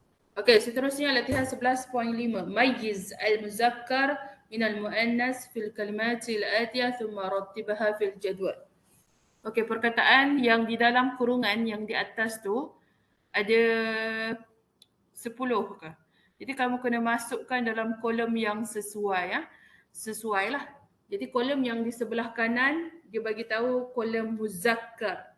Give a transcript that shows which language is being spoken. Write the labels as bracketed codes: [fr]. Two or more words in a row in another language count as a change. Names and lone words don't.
[ms] Okey, seterusnya latihan 11.5. [ar] ميز المذكر من المؤنث في الكلمات الآتية ثم رتبها في الجدول. [ms] Okey, perkataan yang di dalam kurungan yang di atas tu ada 10 ke. Jadi kamu kena masukkan dalam kolom yang sesuai ya. Sesuai lah. Jadi kolom yang di sebelah kanan dia bagi tahu kolom muzakkar.